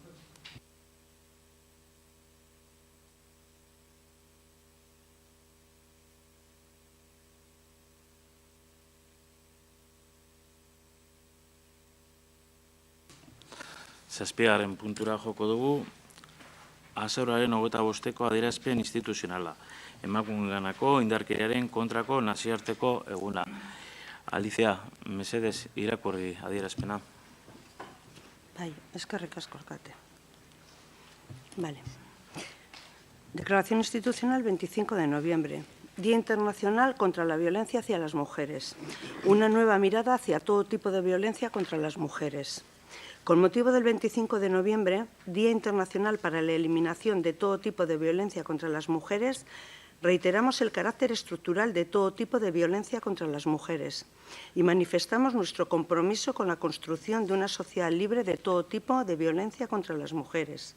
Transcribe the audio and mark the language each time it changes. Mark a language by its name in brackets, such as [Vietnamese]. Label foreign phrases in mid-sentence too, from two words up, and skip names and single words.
[Basque] Zazpigarren puntura joko dugu, azauraren 25ko adierazpen instituzionala, emakumeganako indarkeriaren kontrako nazioarteko eguna. Alicia, mesedez irakurri adierazpena. Bai, eskerrik asko alkate. [Spanish] Vale. Declaración institucional 25 de noviembre. Día Internacional contra la Violencia hacia las Mujeres. Una nueva mirada hacia todo tipo de violencia contra las mujeres. Con motivo del 25 de noviembre, Día Internacional para la Eliminación de todo tipo de violencia contra las mujeres, reiteramos el carácter estructural de todo tipo de violencia contra las mujeres y manifestamos nuestro compromiso con la construcción de una sociedad libre de todo tipo de violencia contra las mujeres.